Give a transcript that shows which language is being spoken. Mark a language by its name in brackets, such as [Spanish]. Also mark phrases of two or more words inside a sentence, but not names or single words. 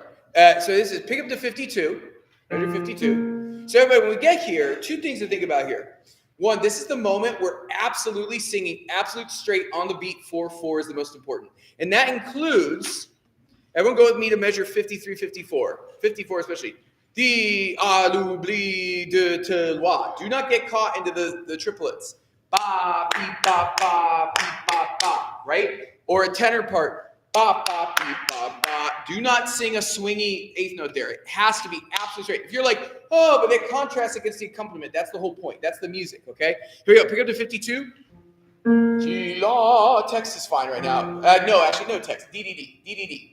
[English] So this is pick up to 52. Measure 52. So everybody, when we get here, two things to think about here. One, this is the moment where absolutely singing absolute straight on the beat 4/4 is the most important. And that includes, everyone go with me to measure 53, 54. 54 especially. Di, a, lu, bli, de, te, wa. Do not get caught into the triplets. Ba, beep, ba, ba, beep, ba, ba, right? Or a tenor part. Ba, ba, beep, ba, ba. Do not sing a swingy eighth note there. It has to be absolutely straight. If you're like, oh, but that contrasts against the accompaniment, that's the whole point. That's the music, okay? Here we go. Pick up to 52. G, la. Text is fine right now. No, actually, no text. D, D, D. D, D, D.